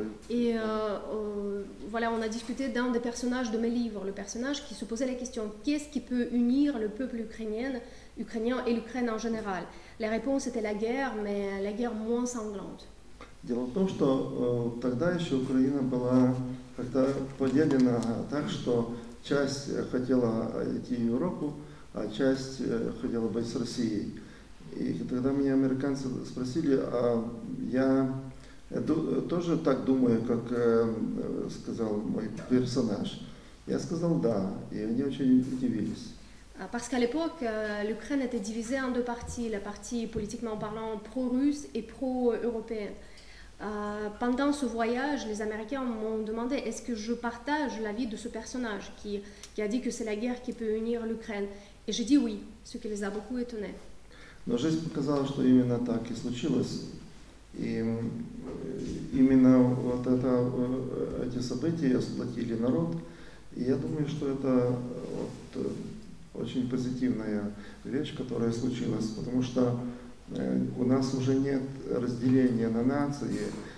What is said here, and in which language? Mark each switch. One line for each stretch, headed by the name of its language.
French: Et voilà, on a discuté d'un des personnages de mes livres, le personnage qui se posait la question qu'est-ce qui peut unir le peuple ukrainien et l'Ukraine en général. La réponse était la guerre, mais la guerre moins sanglante.
Russian: Дело в том, что тогда еще Украина была как-то поделена так, что часть хотела идти в Европу, а часть хотела быть с Россией. И тогда меня американцы спросили, а я тоже так думаю, как сказал мой персонаж. Я сказал да, и они очень удивились.
French: Parce qu'à l'époque, l'Ukraine était divisée en deux parties, la partie politiquement parlant pro-russe et pro-européenne. Pendant ce voyage, les Américains m'ont demandé est-ce que je partage l'avis de ce personnage qui a dit que c'est la guerre qui peut unir l'Ukraine. Et j'ai dit oui, ce qui les a beaucoup étonnés.
Russian: Но жизнь показала, что именно так и случилось. И именно вот эти события сплотили народ. И я думаю, что это вот очень позитивная вещь, которая случилась, потому что у нас уже нет разделения на нации.